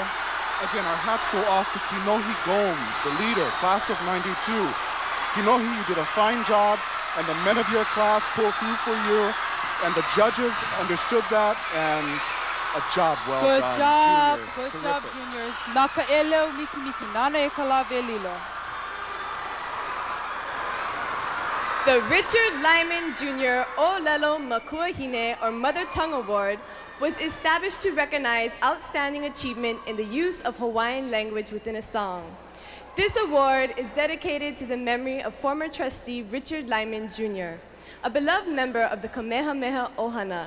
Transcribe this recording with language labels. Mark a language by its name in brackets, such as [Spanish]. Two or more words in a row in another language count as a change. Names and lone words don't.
[English] Again, our hats go off to Kinohi Gomes, the leader, class of 92. Kinohi, you did a fine job, and the men of your class pulled through for you, and the judges understood that, and a job well Good done. job, Juniors, good terrific. job, juniors. Nakaelo miki nana e kalave lilo. The Richard Lyman Jr. Olelo Makuahine, or Mother Tongue Award, was established to recognize outstanding achievement in the use of Hawaiian language within a song. This award is dedicated to the memory of former trustee Richard Lyman Jr., a beloved member of the Kamehameha Ohana.